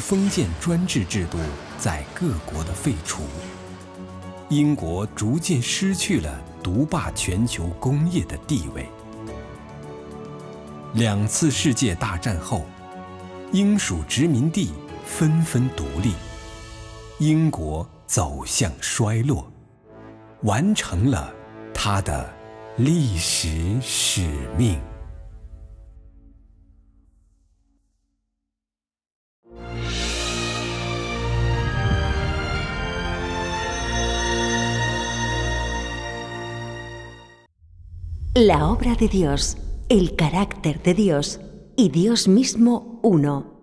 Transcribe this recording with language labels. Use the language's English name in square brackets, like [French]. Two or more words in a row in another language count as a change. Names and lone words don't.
[Chinese] 封建专制制度在各国的废除，英国逐渐失去了独霸全球工业的地位。2次世界大战后，英属殖民地纷纷独立，英国走向衰落，完成了它的历史使命。 [Spanish] La obra de Dios, el carácter de Dios y Dios mismo uno.